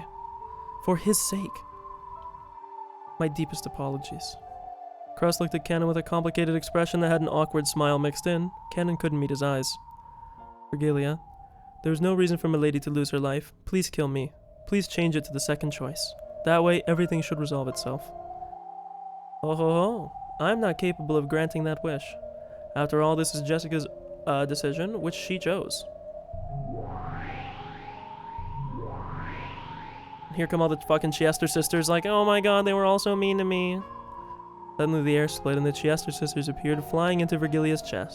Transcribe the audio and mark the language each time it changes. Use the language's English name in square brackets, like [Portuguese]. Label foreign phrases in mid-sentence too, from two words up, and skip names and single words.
[English] For his sake. My deepest apologies. Kraus looked at Cannon with a complicated expression that had an awkward smile mixed in. Cannon couldn't meet his eyes. Virgilia, there is no reason for Milady to lose her life. Please kill me. Please change it to the second choice. That way, everything should resolve itself. Oh ho ho. I'm not capable of granting that wish. After all, this is Jessica's decision, which she chose. Here come all the fucking Chiester sisters like, oh my god, they were all so mean to me. Suddenly the air split and the Chiester sisters appeared, flying into Virgilia's chest.